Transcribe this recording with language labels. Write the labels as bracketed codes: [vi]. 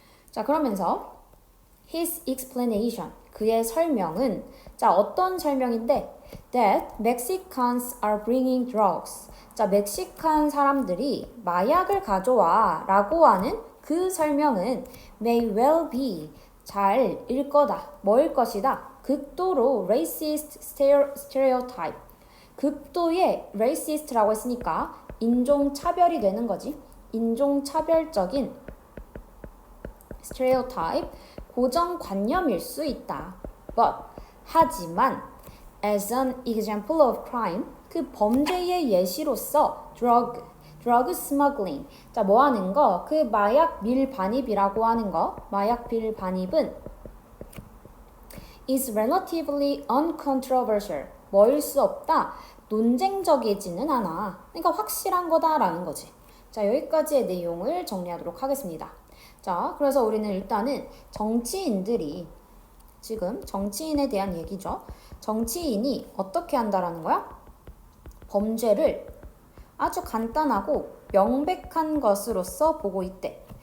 [ko] 자, 그러면서 [en] his explanation, [ko] 그의 설명은 자, 어떤 설명인데 [en] that Mexicans are bringing drugs. [ko] 자, 멕시칸 사람들이 마약을 가져와 라고 하는 그 설명은 [en] may well be, [ko] 잘일 거다. 뭐일 것이다? 극도로 [en] racist stereotype. [ko] 극도의 racist라고 했으니까 인종차별이 되는 거지. 인종차별적인 stereotype, 고정관념일 수 있다. [en] But, [ko] 하지만 [en] as an example of crime, [ko] 그 범죄의 예시로서 [en] drug, drug smuggling. [ko] 자, 뭐 하는 거? 그 마약 밀반입이라고 하는 거. 마약 밀반입은 [en] is relatively uncontroversial. [ko] 뭐일 수 없다. 논쟁적이지는 않아. 그러니까 확실한 거다라는 거지. 자, 여기까지의 내용을 정리하도록 하겠습니다. 자, 그래서 우리는 일단은 정치인들이 지금 정치인에 대한 얘기죠. 정치인이 어떻게 한다라는 거야? 범죄를 아주 간단하고 명백한 것으로서 보고 있대.